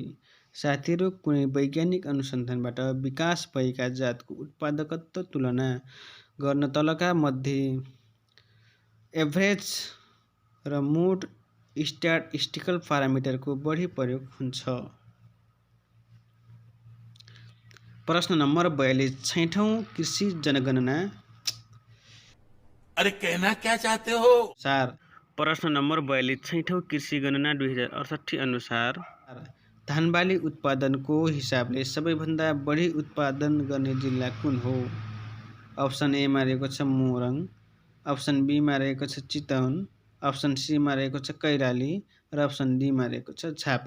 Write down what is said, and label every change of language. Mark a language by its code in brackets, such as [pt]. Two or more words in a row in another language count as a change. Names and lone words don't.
[ne] साथीहरू, कुनै वैज्ञानिक अनुसन्धानबाट विकास भएका जातको उत्पादकत्व तुलना गर्न तलका मध्ये एभरेज र मोड [en] statistical parameter [ne] बढी प्रयोग हुन्छ। प्रश्न नम्बर 42 छैठौं कृषि जनगणना [hi] अरे कहना क्या चाहते हो? [ne] प्रश्न नम्बर 42 छैठौं कृषि गणना 2068 अनुसार धान बाली उत्पादनको हिसाबले सबैभन्दा बढी उत्पादन गर्ने जिल्ला कुन हो? [en] option A [ne] मा रहेको छ मोरङ, [en] option B [ne] मा रहेको छ चितवन, [en] option C [ne] मा रहेको छ कैलाली र [en] option D [ne] मा रहेको छ झापा।